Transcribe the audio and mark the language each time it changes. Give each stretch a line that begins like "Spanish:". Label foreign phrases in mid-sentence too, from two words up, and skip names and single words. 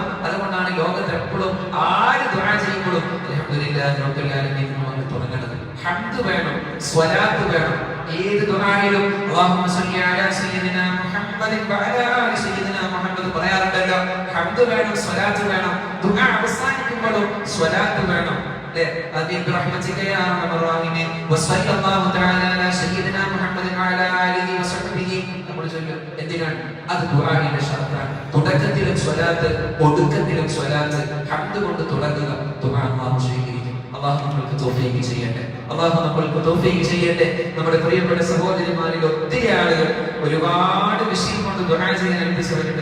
Malayalam: അതുകൊണ്ടാണ് ലോകത്ത് എപ്പോഴും ആര് ദുആ ചെയ്യുമ്പോഴും
Arabic: الحمد لله رب العالمين
Malayalam: എന്ന് തുടങ്ങുന്നത്. ഹംദ് വേണം, സ്വലാത്ത് വേണം. ഏത് ദുആയിലും
Arabic: اللهم صل على سيدنا محمد وعلى آل سيدنا محمد
Malayalam: പറയാറുണ്ടല്ലോ. ഹംദ് വേണം, സ്വലാത്ത് വേണം. ദുആ അവസാനിക്കുമ്പോഴും സ്വലാത്ത് വേണം.
Arabic: آمين برحمتك يا أرحم الراحمين وصلى الله تعالى على سيدنا محمد وعلى آله وصحبه.
Malayalam: നമ്മൾ ചൊല്ലും. എന്തിനാണ്? അത് ദുആഇന്റെ ഷർത്താണ്. തുടക്കത്തിലും സ്വലാത്ത്, ഒടുക്കത്തിലും സ്വലാത്ത്. ഹംദ് കൊണ്ട് തുടങ്ങുക. ദുആ അല്ലാഹു സ്വീകരിക്കും. അല്ലാഹു നമുക്ക് തൗഫീഖ് ചെയ്യട്ടെ. അല്ലാഹു നമുക്ക് തൗഫീഖ് ചെയ്യട്ടെ. നമ്മുടെ പ്രിയപ്പെട്ട സഹോദരിമാരിൽ ഒത്തിരി ആളുകൾ ഒരുപാട് വിഷയം കൊണ്ട് ദുആ ചെയ്യാൻ ഏൽപ്പിച്ചവരുണ്ട്.